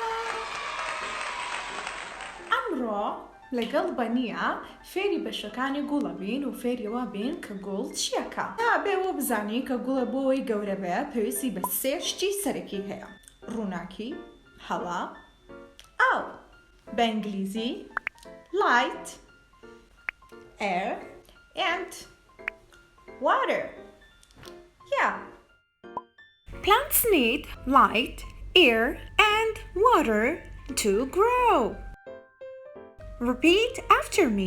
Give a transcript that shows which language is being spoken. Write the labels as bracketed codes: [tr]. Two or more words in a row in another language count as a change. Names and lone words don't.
[ckb] ئەمڕۆ لەگەڵ بەنیە فێری بەشەکانی گوڵە بین و فێریەوە بین کە گوڵ چیەکە. تا بێوە بزانی کە گوڵە بۆەوەی گەورە بێ پێویستی بە سێ شتی سەرەکی هەیە: ڕووناکی، هەوا، ئاو. بە ئینگلیزی [en] light, air and water. Yeah. Plants need light, air and water to grow. Repeat after me.